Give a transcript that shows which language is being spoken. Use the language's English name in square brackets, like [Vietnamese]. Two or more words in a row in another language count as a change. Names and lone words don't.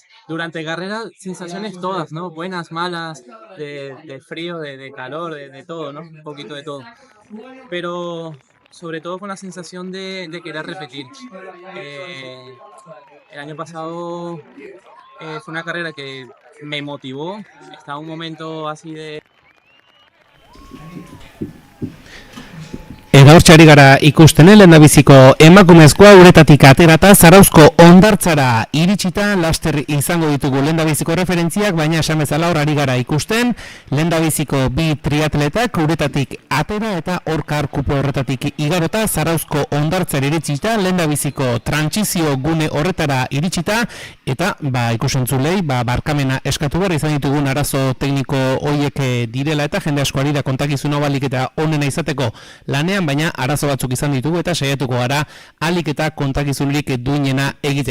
[Spanish] Durante carrera, sensaciones todas, ¿no? Buenas, malas, de frío, de calor, de todo, ¿no? Un poquito de todo. Pero sobre todo con la sensación de querer repetir. El año pasado fue una carrera que me motivó, estaba un momento así de... [Basque] Gaurtxe ari gara ikusten lehendabiziko emakumezkoa uretatik aterata Zarauzko hondartzara iritsita, laster izango ditugu lehendabiziko referentziak, baina esan bezala hor ari gara ikusten lehendabiziko bi triatletak uretatik atera eta hor karkupo horretatik igarota Zarauzko hondartzara iritsita, lehendabiziko trantsizio gune horretara iritsita eta ikusentzulei barkamena eskatu behar izan ditugun arazo tekniko hoiek direla eta jende asko ari da kontakizun balik eta onena izateko lanean, baina arazo batzuk izan ditugu eta saiatuko gara alik eta kontakizunik duinena egiten.